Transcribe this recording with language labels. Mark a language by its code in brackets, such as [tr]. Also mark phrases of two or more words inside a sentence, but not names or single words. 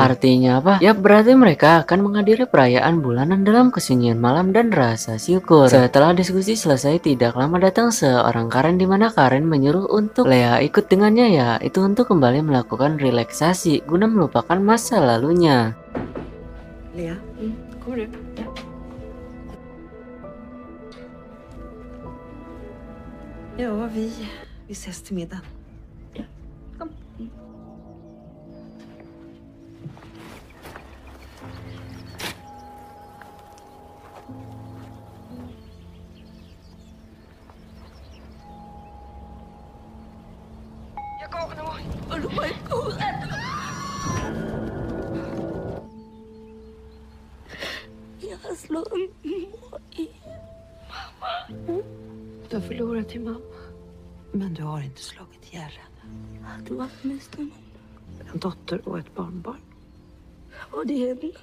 [id] Artinya apa? Ya, berarti mereka akan menghadiri perayaan bulanan dalam kesunyian malam dan rasa syukur. Setelah diskusi selesai, tidak lama datang seorang Karen di mana Karen menyuruh untuk Lea ikut dengannya, ya itu untuk kembali melakukan relaksasi guna melupakan masa lalunya. [sv] Lea, kommer du? Ja. Ja, vi ses till middag. Ja, kom. [da] Jeg går nu. Og du må ikke gå ud af det. Jeg har slået mor i. [sv] Mamma. Du har förlorat din mamma. Men du har inte slagit ihjäl henne. Du har mist honom. En dotter och ett barnbarn. Och det är henne.